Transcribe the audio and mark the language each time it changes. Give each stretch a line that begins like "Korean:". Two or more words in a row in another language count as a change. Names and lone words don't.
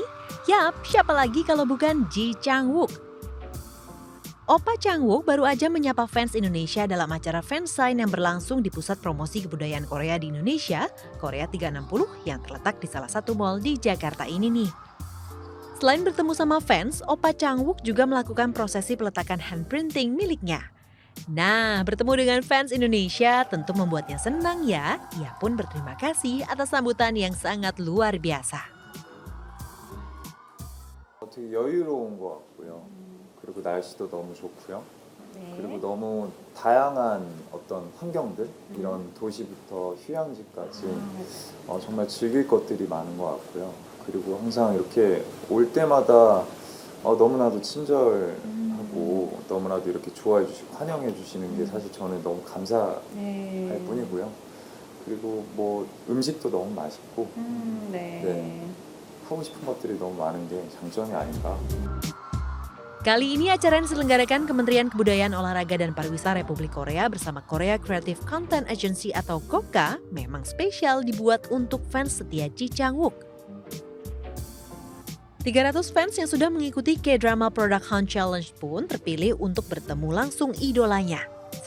Indonesian: Yap, siapa lagi kalau bukan Ji Chang-wook. Opa Chang-wook baru aja menyapa fans Indonesia dalam acara fansign yang berlangsung di Pusat Promosi Kebudayaan Korea di Indonesia, Korea 360, yang terletak di salah satu mal di Jakarta ini nih. Selain bertemu sama fans, Opa Chang-wook juga melakukan prosesi peletakan handprinting miliknya. Nah, bertemu dengan fans Indonesia tentu membuatnya senang ya. Ia pun berterima kasih atas sambutan yang sangat luar biasa.
Korean: 되게 여유로운 것 같고요. 그리고 날씨도 너무 좋고요. 그리고 너무 다양한 어떤 환경들, 이런 도시부터 휴양지까지 정말 즐길 것들이 많은 것 같고요. 그리고 항상 이렇게 올 때마다 너무나도 친절하고 너무나도 이렇게 좋아해 주시고 환영해 주시는 게 사실 저는 너무 감사할 뿐이고요. 그리고 뭐 음식도 너무 맛있고 하고 싶은 것들이 너무 많은 게 장점이 아닌가.
Indonesian: Kali ini acara yang diselenggarakan Kementerian Kebudayaan Olahraga dan Pariwisata Republik Korea bersama Korea Creative Content Agency atau KOCA memang spesial dibuat untuk fans setia Ji Chang-wook. 300 fans yang sudah mengikuti K-Drama Product Hunt Challenge pun terpilih untuk bertemu langsung idolanya.